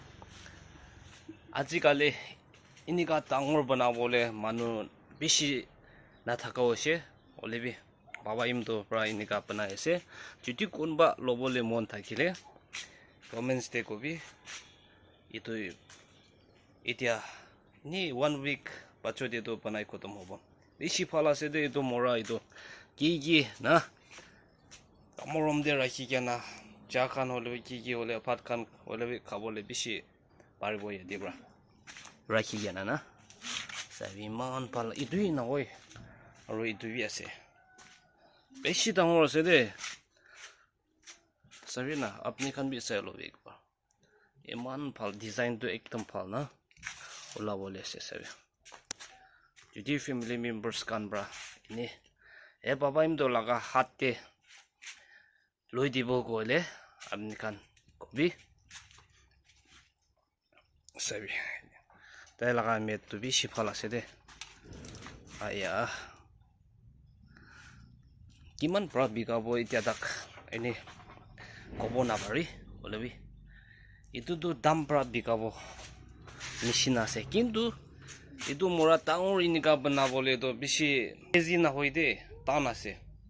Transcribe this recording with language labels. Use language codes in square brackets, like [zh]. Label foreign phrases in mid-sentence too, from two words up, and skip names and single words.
[nag] Ajikale inika tangor banabole manu bishi na thakawse holebi baba imto pra inika panai ase. Juti kunba lobole mon thakile comments te kobi itu Itia ni 1 week pacho de to panai khotom hobo bishi phala se de to mora ito ki na amorom de rakhi kena cha khan hole ki hole phat khan hole khabole bishi paribo ye debra rakhi kena na sabi man phala idui na oi aro idui ase bishi dangor se de sabi na apni khan bi selo ek bar eman phal design to ekdam phal na ola bole ase sabi judi [en] family members [nag] kan bra ini e baba im do laga hatte loi dibo gole apni kan kobi sabi tai laga met to bi shiphala ase de aya kiman pra bigabo itia dak ini kobo na bari olebi itu do dam pra bigabo machine ase kintu itu mora tangor inika banabole to bishi easy na hoide tan ase